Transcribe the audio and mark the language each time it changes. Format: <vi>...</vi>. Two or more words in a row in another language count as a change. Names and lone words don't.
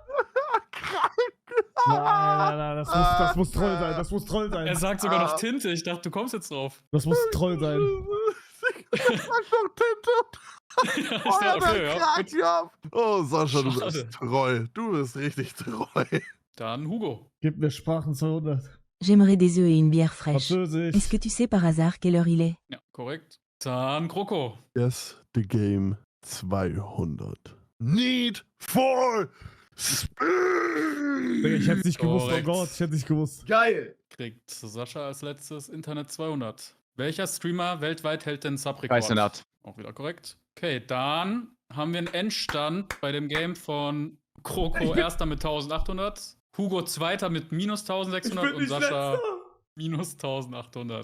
<de>Nein, das muss Troll sein. Das muss Troll Er sein. sagt sogar noch Tinte. Ich dachte, du kommst jetzt drauf. Das muss Troll sein. Sag doch Tinte. Ja, Oh, ja, okay, der ja, Krack, gut. ja. Oh, Sascha, du Schade. bist treu. Du bist richtig treu. Dann Hugo. Gib mir Sprachen 200.</de> <fr>J'aimerais des œufs et une bière fraîche.</fr> <de>Französisch.</de> <fr>Est-ce que tu sais par hasard quelle heure il est?</fr> <de>Ja, korrekt. Dann Kroko.</de> <en>Yes, the game 200. Need for Speed.</en> <de>Digga, ich hätte nicht gewusst, oh Korrekt. Gott, ich hätte nicht gewusst. Geil! Kriegt Sascha als letztes Internet 200. Welcher Streamer weltweit hält den Subrekord? Kaisenat. Auch wieder korrekt. Okay, dann haben wir einen Endstand bei dem Game von Kroko erster mit 1800, Hugo zweiter mit minus 1600 und Sascha minus 1800.</de>